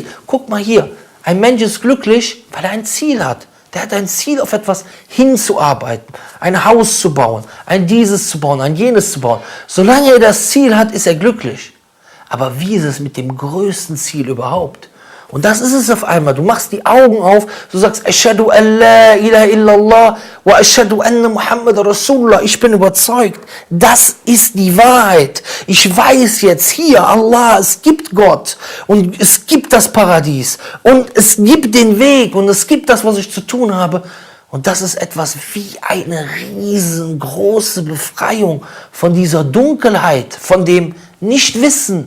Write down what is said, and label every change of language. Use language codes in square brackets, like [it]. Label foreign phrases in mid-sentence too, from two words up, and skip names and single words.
[de] Guck mal hier, ein Mensch ist glücklich, weil er ein Ziel hat. Der hat ein Ziel, auf etwas hinzuarbeiten, ein Haus zu bauen, ein dieses zu bauen, ein jenes zu bauen. Solange er das Ziel hat, ist er glücklich. Aber wie ist es mit dem größten Ziel überhaupt? Und das ist es auf einmal. Du machst die Augen auf, du sagst, [ar] أشهد أن لا إله إلا الله وأشهد أن محمدا رسول الله. [de] Ich bin überzeugt, das ist die Wahrheit. Ich weiß jetzt hier, Allah, es gibt Gott und es gibt das Paradies und es gibt den Weg und es gibt das, was ich zu tun habe. Und das ist etwas wie eine riesengroße Befreiung von dieser Dunkelheit, von dem Nichtwissen.